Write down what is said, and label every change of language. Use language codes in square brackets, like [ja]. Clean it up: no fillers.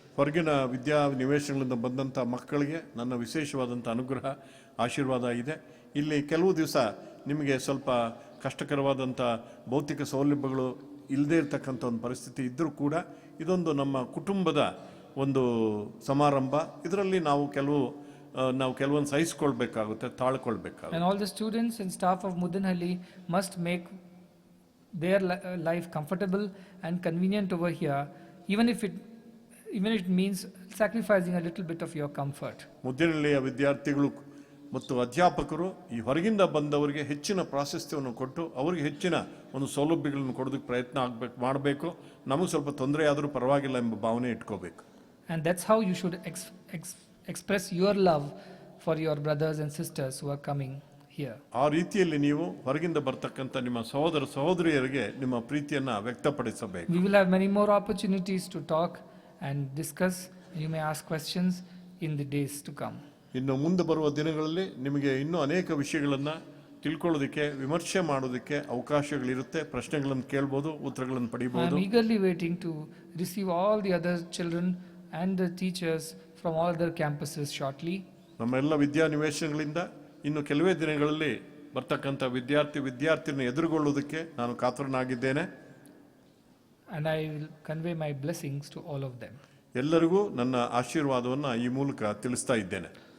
[kn] ಹೊರಗಿನ ವಿದ್ಯಾ ನಿವೇಶನಗಳಿಂದ ಬಂದಂಥ ಮಕ್ಕಳಿಗೆ ನನ್ನ ವಿಶೇಷವಾದಂಥ ಅನುಗ್ರಹ ಆಶೀರ್ವಾದ ಇದೆ. ಇಲ್ಲಿ ಕೆಲವು ದಿವಸ ನಿಮಗೆ ಸ್ವಲ್ಪ ಕಷ್ಟಕರವಾದಂಥ ಭೌತಿಕ ಸೌಲಭ್ಯಗಳು ಇಲ್ಲದೇ ಇರತಕ್ಕಂಥ ಒಂದು ಪರಿಸ್ಥಿತಿ ಇದ್ದರೂ ಕೂಡ ಇದೊಂದು ನಮ್ಮ ಕುಟುಂಬದ ಒಂದು ಸಮಾರಂಭ. ಇದರಲ್ಲಿ ನಾವು ಕೆಲವೊಂದು ಸಹಿಸಿಕೊಳ್ಬೇಕಾಗುತ್ತೆ, ತಾಳ್ಕೊಳ್ಬೇಕಾಗುತ್ತೆ. [en] And all the students and staff of Muddenahalli must make their life comfortable and convenient over here, even if it means sacrificing a little bit of your comfort. [kn] ಮುದ್ದೇನಹಳ್ಳಿಯ ವಿದ್ಯಾರ್ಥಿಗಳು ಮತ್ತು ಅಧ್ಯಾಪಕರು ಈ ಹೊರಗಿಂದ ಬಂದವರಿಗೆ ಹೆಚ್ಚಿನ ಪ್ರಾಶಸ್ತ್ಯವನ್ನು ಕೊಟ್ಟು ಅವರಿಗೆ ಹೆಚ್ಚಿನ ಒಂದು ಸೌಲಭ್ಯಗಳನ್ನು ಕೊಡೋದಕ್ಕೆ ಪ್ರಯತ್ನ ಮಾಡಬೇಕು. ನಮಗೆ ಸ್ವಲ್ಪ ತೊಂದರೆ ಆದರೂ ಪರವಾಗಿಲ್ಲ ಎಂಬ ಭಾವನೆ ಇಟ್ಕೋಬೇಕು. [en] And that's how you should express your love for your brothers and sisters who are coming here. [kn] ಆ ರೀತಿಯಲ್ಲಿ ನೀವು ಹೊರಗಿಂದ ಬರ್ತಕ್ಕಂಥ ನಿಮ್ಮ ಸಹೋದರ ಸಹೋದರಿಯರಿಗೆ ನಿಮ್ಮ ಪ್ರೀತಿಯನ್ನು ವ್ಯಕ್ತಪಡಿಸಬೇಕು. [en] We will have many more opportunities to talk and discuss. You may ask questions in the days to come. [kn] ಇನ್ನು ಮುಂದೆ ಬರುವ ದಿನಗಳಲ್ಲಿ ನಿಮಗೆ ಇನ್ನೂ ಅನೇಕ ವಿಷಯಗಳನ್ನು ತಿಳ್ಕೊಳ್ಳೋದಕ್ಕೆ, ವಿಮರ್ಶೆ ಮಾಡೋದಕ್ಕೆ ಅವಕಾಶಗಳಿರುತ್ತೆ. ಪ್ರಶ್ನೆಗಳನ್ನು ಕೇಳ್ಬೋದು, ಉತ್ತರಗಳನ್ನು [en] I [kn] ಪಡಿಬೋದು. [en] am eagerly waiting to receive all the other children and the teachers from all other campuses shortly. [kn] ನಮ್ಮೆಲ್ಲ ವಿದ್ಯಾನಿವೇಶನಗಳಿಂದ ಇನ್ನು ಕೆಲವೇ ದಿನಗಳಲ್ಲಿ ಬರ್ತಕ್ಕಂಥ ವಿದ್ಯಾರ್ಥಿನ ಎದುರುಗೊಳ್ಳುವುದಕ್ಕೆ ನಾನು ಕಾತರನಾಗಿದ್ದೇನೆ. [en] And I will convey my blessings to all of them. [kn] ಎಲ್ಲರಿಗೂ ನನ್ನ ಆಶೀರ್ವಾದವನ್ನು ಈ ಮೂಲಕ ತಿಳಿಸ್ತಾ ಇದ್ದೇನೆ.